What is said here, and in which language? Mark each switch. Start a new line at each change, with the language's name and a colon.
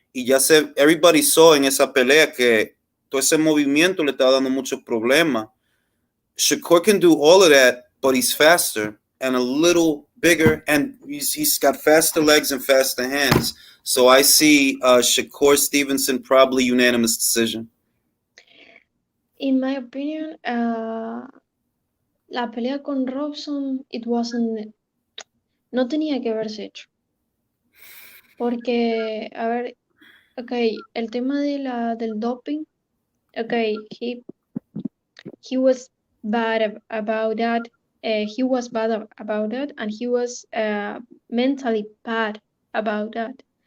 Spanish: Y ya sé,
English: everybody saw
Spanish: en esa pelea que todo ese movimiento le estaba dando muchos problemas.
English: Shakur can do all of that, but he's faster and a little bigger, and he's got faster legs and faster hands. So I see Shakur Stevenson probably unanimous decision. In my opinion,
Spanish: la pelea con Robson, no tenía que haberse hecho. Porque, a ver, el tema del doping,
English: he was bad about that. He was bad about that, and he was mentally bad about that.